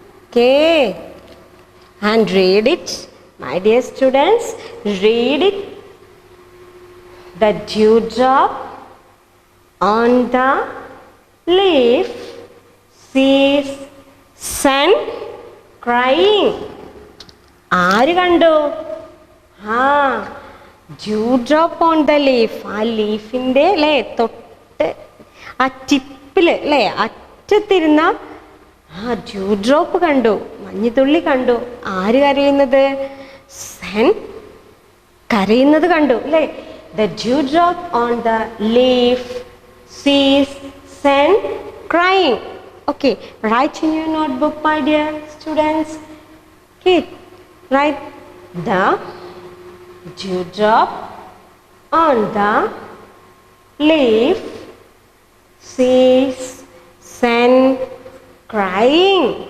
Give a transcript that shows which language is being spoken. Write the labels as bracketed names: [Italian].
[English] Okay, and read it, my dear students. Read it. The dewdrop on the leaf sees Sen crying. [Malayalam] ആര് കണ്ടു? ആ [English] dewdrop on the leaf, [Malayalam] ആ ലീഫിൻ്റെ അല്ലേ തൊട്ട് ആ ടിപ്പിൽ അല്ലേ അറ്റത്തിരുന്ന ആ ഡ്യൂഡ്രോപ്പ് കണ്ടു, മഞ്ഞുതുള്ളി കണ്ടു. ആര് കരയുന്നത്? [English] sun [Malayalam] കരയുന്നത് കണ്ടു അല്ലേ. [English] The dewdrop on the leaf sees sun crying. Okay, write in your notebook, my dear students. Okay, write the dewdrop on the leaf sees sun crying.